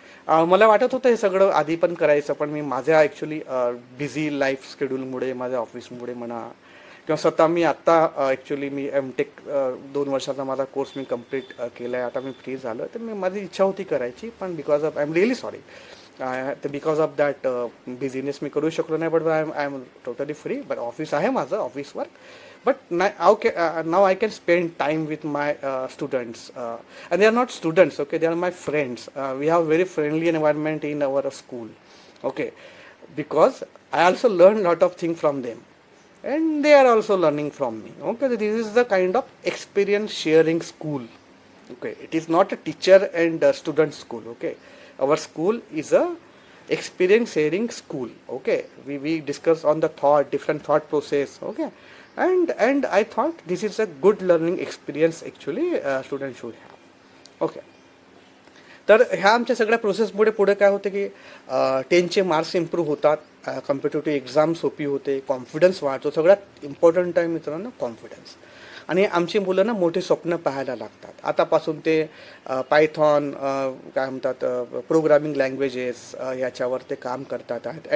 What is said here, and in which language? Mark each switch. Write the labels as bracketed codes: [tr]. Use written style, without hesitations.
[mr] मला वाटत होतं हे सगळं आधी पण करायचं, पण मी माझ्या ॲक्च्युली बिझी लाईफ शेड्यूलमुळे, माझ्या ऑफिसमुळे म्हणा, किंवा स्वतः मी आत्ता ॲक्च्युली मी MTech 2 वर्षाचा माझा कोर्स मी कंप्लीट केला आहे, आता मी फ्री झालो. तर माझी इच्छा होती करायची, पण [en] because of, I am really sorry, [mr] तर [en] because of that business [mr] मी करू शकलो नाही. [en] But I am totally free. But office [mr] आहे माझं, [en] Office work. But now I can spend time with my students, and they are not students, okay, they are my friends. We have very friendly environment in our school, okay, because I also learn lot of things from them and they are also learning from me. Okay, this is the kind of experience sharing school. Okay, it is not a teacher and student school. Okay, our school is a experience sharing school. Okay, we discuss on the different thought process. Okay. And I thought this is a good learning experience actually students should have. Okay. [mr] तर ह्या आमच्या सगळ्या प्रोसेसमुळे पुढे काय होते की 10चे marks improve होतात, competitive exam सोपी होते, कॉन्फिडन्स वाढतो. सगळ्यात इम्पॉर्टंट आहे मित्रांनो कॉन्फिडन्स. आणि आमची मुलं ना मोठे स्वप्न पाहायला लागतात. आतापासून ते पायथॉन, काय म्हणतात, प्रोग्रामिंग लँग्वेजेस, याच्यावर ते काम करतात आहेत.